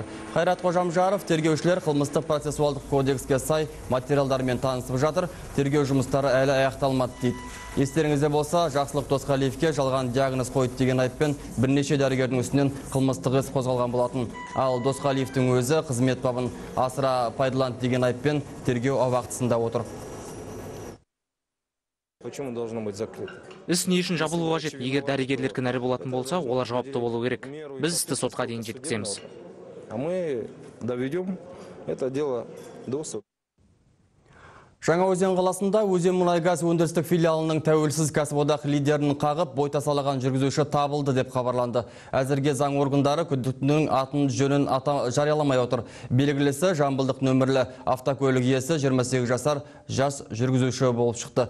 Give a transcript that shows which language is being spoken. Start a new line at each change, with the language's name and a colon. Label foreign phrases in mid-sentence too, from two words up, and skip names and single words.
Kazakh: Қайрат Қожамжаров тергеушілер қылмыстық процессуалдық кодекске сай материалдармен танысып жатыр. Тергеу жұмыстары әлі аяқталмады дейді. Естеріңізде болса, Жақсылық Досқалиевке жалған диагноз қойды деген айыппен бірнеше дәрігердің үстінен қылмыстық іс қозғалған болатын. Ал Досқалиевтің өзі қызмет бабын асыра пайдаланды деген айыппен тергеу абақтысында отыр.
Russian: Почему должно быть закрыто?
Kazakh: Іс не үшін жабылуы қажет? Егер дәрігерлер кінәлі болатын болса, олар жауапты болу керек. Біз істі сотқа дейін жеткіземіз.
Russian: А мы доведем это дело до суда.
Kazakh: Жаңаөзен қаласында Өзенмұнайгаз өндірістік филиалының тәуелсіз кәсіподақ лидерін қағып, бой тасалаған жүргізуші табылды деп хабарланды. Әзірге заң органдары күдіктінің атын жөнін жарияламай отыр. Белгілісі жамбылдық нөмірлі автокөлік иесі 28 жасар жас жүргізуші болып шықты.